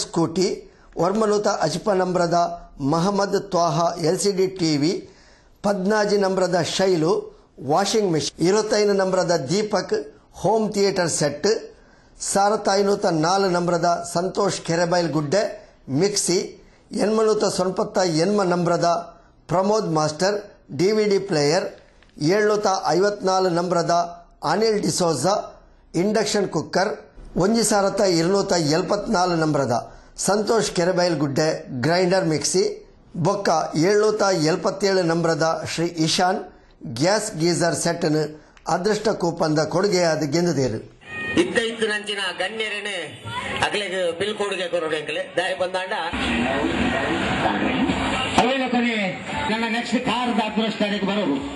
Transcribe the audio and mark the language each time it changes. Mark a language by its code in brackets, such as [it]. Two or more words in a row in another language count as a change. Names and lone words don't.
[tcy] ಸ್ಕೂಟಿ, 1 ನಂಬರದ ಮಹಮ್ಮದ್ ತ್ವಾಹಾ [en] LCD TV, [tcy] 14 ನಂಬರದ ಶೈಲು [en] washing machine, [tcy] 25 ನಂಬರದ ದೀಪಕ್ [en] home theater set, [tcy] 1504 ನಂಬರದ ಸಂತೋಷ್ ಕೆರೆಬೈಲ್ ಗುಡ್ಡೆ ಮಿಕ್ಸಿ, 890 ನಂಬರದ ಪ್ರಮೋದ್ ಮಾಸ್ಟರ್ [en] DVD player, [tcy] 754 ನಂಬರದ ಅನಿಲ್ ಡಿಸೋಜಾ [en] induction cooker, [tcy] 1274 ನಂಬರದ ಸಂತೋಷ್ ಕೆರೆಬೈಲ್ ಗುಡ್ಡೆ [en] grinder mixie, [tcy] ಬೊಕ್ಕ 777 ನಂಬರದ ಶ್ರೀ ಇಶಾನ್ [en] gas geyser [tcy] ಸೆಟ್ನು ಅದೃಷ್ಟ ಕೂಪಂದ ಕೊಡುಗೆಯಾದ ಗೆಂದದೇರು. ಇತ್ತು ನಂಚಿನ ಗಣ್ಯರೇನೆ ಅಗಲಿಗೆ ಬಿಲ್ ಕೊಡುಗೆ ಕೊರಡೆಂಕಲೆ ದಾಯ ಬಂದಾಂಡ ಅವೇನ [kn] ಕೊನೆ ನನ್ನ ನೆಕ್ಸ್ಟ್ ಕಾರ್ ಅದೃಷ್ಟಕ್ಕೆ ಬರೋದು.